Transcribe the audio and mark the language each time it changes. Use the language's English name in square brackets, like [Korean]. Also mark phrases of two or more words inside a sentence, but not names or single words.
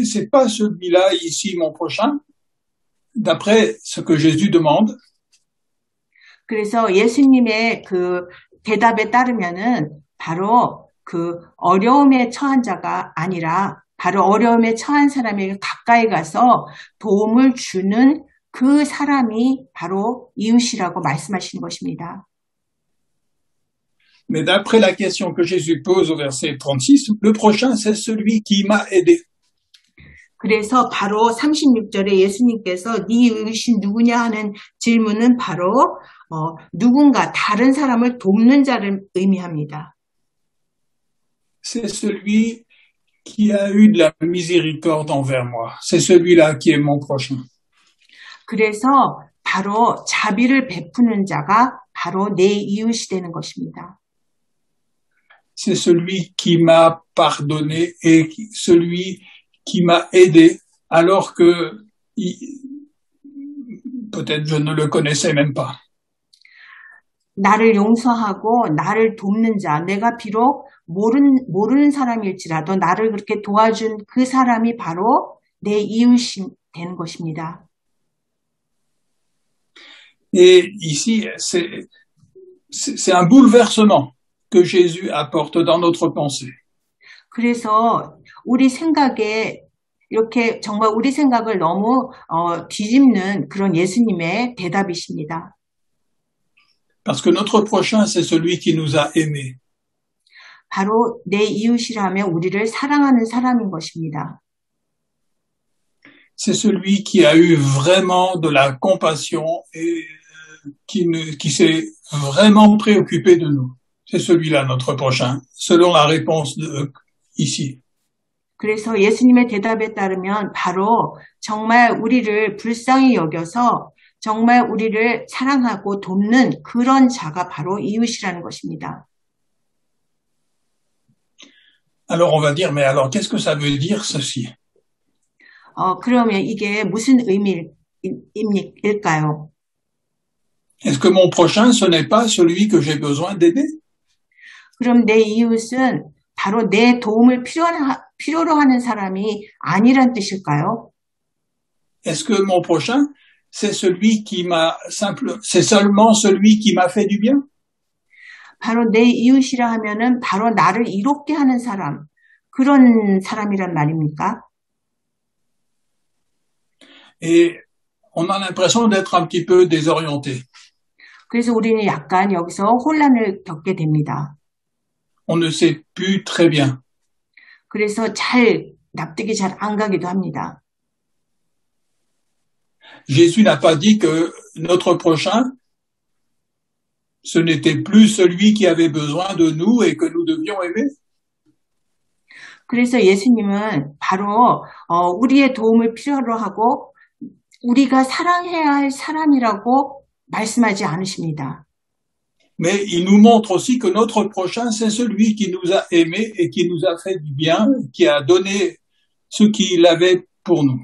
[French] C'est pas celui-là ici, mon prochain, d'après ce que Jésus demande. [Korean] 그래서 예수님의 그 대답에 따르면은 바로 그 어려움에 처한 자가 아니라 바로 어려움에 처한 사람에게 가까이 가서 도움을 주는 그 사람이 바로 이웃이라고 말씀하시는 것입니다. [French] Mais d'après la question que Jésus pose au verset 36, le prochain, c'est celui qui m'a aidé. [Korean] 그래서 바로 36절에 예수님께서 네 이웃이 누구냐 하는 질문은 바로 누군가 다른 사람을 돕는 자를 의미합니다. [French] C'est celui qui a eu de la miséricorde envers moi. C'est celui-là qui est mon prochain. [Korean] 그래서 바로 자비를 베푸는 자가 바로 내 이웃이 되는 것입니다. [French] C'est celui qui m'a pardonné et celui qui m'a aidé alors que peut-être je ne le connaissais même pas. [Korean] 나를 용서하고 나를 돕는 자, 내가 비록 모르는 사람일지라도 나를 그렇게 도와준 그 사람이 바로 내 이웃이 되는 것입니다. [French] Et ici, c'est un bouleversement que Jésus apporte dans notre pensée. [Korean] 그래서 우리 생각에 이렇게 정말 우리 생각을 너무 뒤집는 그런 예수님의 대답이십니다. [French] Parce que notre prochain, c'est celui qui nous a aimés. [Korean] 바로 내 이웃이라면 우리를 사랑하는 사람인 것입니다. [French] C'est celui qui a eu vraiment de la compassion et qui s'est vraiment préoccupé de nous. C'est celui-là notre prochain, selon la réponse ici. [Korean] 그래서 예수님의 대답에 따르면 바로 정말 우리를 불쌍히 여겨서 정말 우리를 사랑하고 돕는 그런 자가 바로 이웃이라는 것입니다. [French] Alors on va dire, mais alors qu'est-ce que ça veut dire ceci? [Korean] 그러면 이게 무슨 의미일까요? [French] Est-ce que mon prochain, ce n'est pas celui que j'ai besoin d'aider? [Korean] 그럼 내 이웃은 바로 내 도움을 필요로 하는 사람이 아니란 뜻일까요? [French] Est-ce que mon prochain, c'est seulement celui qui m'a fait du bien? [Korean] 바로 내 이웃이라 하면은 바로 나를 이롭게 하는 사람, 그런 사람이란 말입니까? [French] Et on a l'impression d'être un petit peu désorienté. [Korean] 그래서 우리는 약간 여기서 혼란을 겪게 됩니다. [French] On ne sait plus très bien. [Korean] 그래서 납득이 잘 안 가기도 합니다. [French] Jésus n'a pas dit que notre prochain, ce n'était plus celui qui avait besoin de nous et que nous devions aimer. [Korean] 그래서 예수님은 바로 우리의 도움을 필요로 하고 우리가 사랑해야 할 사람이라고 말씀하지 않으십니다. [French] Mais il nous montre aussi que notre prochain, c'est celui qui nous a aimés et qui nous a fait du bien, qui a donné ce qu'il avait pour nous.